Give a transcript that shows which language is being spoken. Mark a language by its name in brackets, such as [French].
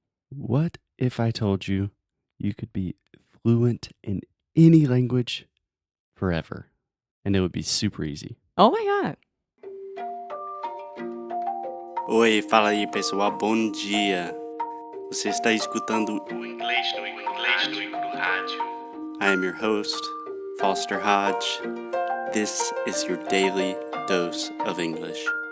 [English] what if I told you you could be fluent in any language forever? And it would be super easy. Oh my God. [Portuguese] Oi, fala aí pessoal, bom dia. Você está escutando o inglês no rádio. [English] I am your host, Foster Hodge. This is your daily dose of English.